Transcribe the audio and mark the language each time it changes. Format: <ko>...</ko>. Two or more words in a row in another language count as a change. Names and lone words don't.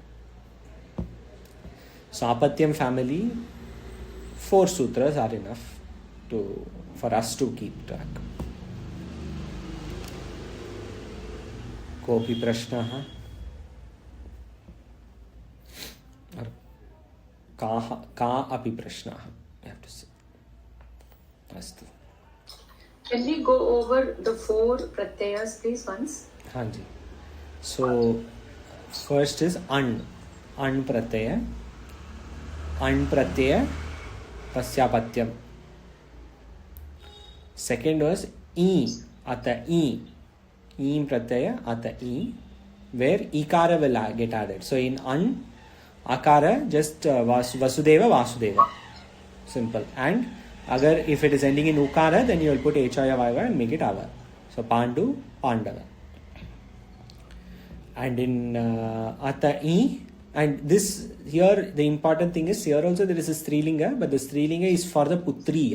<en>So Apatyam family, 4 sutras are enough for us to keep track.</en> <sa>कोऽपि प्रश्नः or कः अपि प्रश्नः,</sa> <en>you have to say.</en> <sa>Astu.</sa> <en>Can we go over the 4 pratyayas please once? Hanji. So first is an pratyaya. An pratyaya tasyapatyam. Second was ata pratyaya ata where ikara will get added. So in an, akara just Vasudeva. Simple. And if it is ending in ukara, then you will put haya vaiva and make it ava. So Pandu, Pandava. And in ata and this here the important thing is here also there is a strilinga, but the strilinga is for the putri.</en>